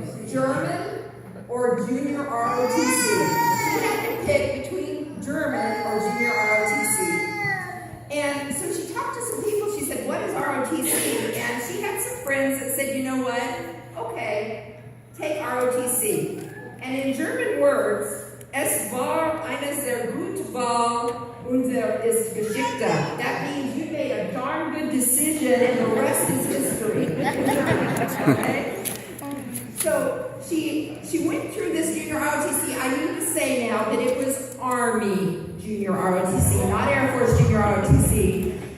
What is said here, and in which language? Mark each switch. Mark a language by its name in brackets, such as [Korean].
[English] German or junior ROTC. She had to pick between German or junior ROTC. And so she talked to some people. She said, what is ROTC? And she had some friends that said, you know what? Okay, take ROTC. And in German words, [German] es war eine sehr gute Wahl und ist geschickte. [English] That means you made a darn good decision and the rest is history. Okay? So she went through this junior ROTC. I need to say now that it was Army junior ROTC, not Air Force junior ROTC.